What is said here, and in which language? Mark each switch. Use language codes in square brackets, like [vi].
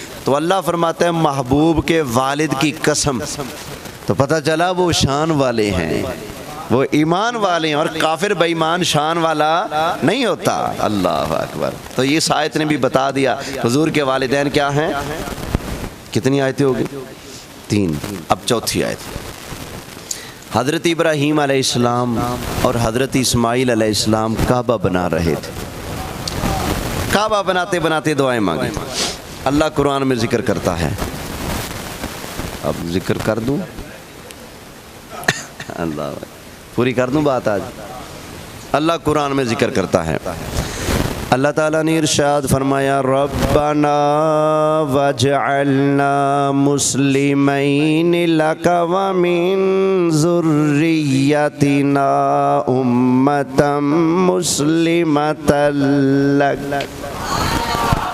[ur] تو اللہ فرماتا ہے محبوب کے والد کی قسم. تو پتہ چلا وہ شان والے ہیں، وہ ایمان والے ہیں. اور کافر بے ایمان شان والا نہیں ہوتا. اللہ اکبر. تو یہ آیت نے بھی بتا دیا حضور کے والدین کیا ہیں. کتنی آیتیں ہوگی؟ 3. اب چوتھی آیت. حضرت ابراہیم علیہ السلام اور حضرت اسماعیل علیہ السلام کعبہ بنا رہے تھے. کعبہ بناتے بناتے دعائیں مانگی. اللہ قرآن میں ذکر کرتا ہے. اب ذکر کر دوں؟ اللہ پوری کر دوں بات آج. اللہ قرآن میں ذکر کرتا ہے. اللہ تعالیٰ نے ارشاد فرمایا [ar] ربنا وجعلنا مسلمین لک ومن ذریتنا امتا مسلمتا لک.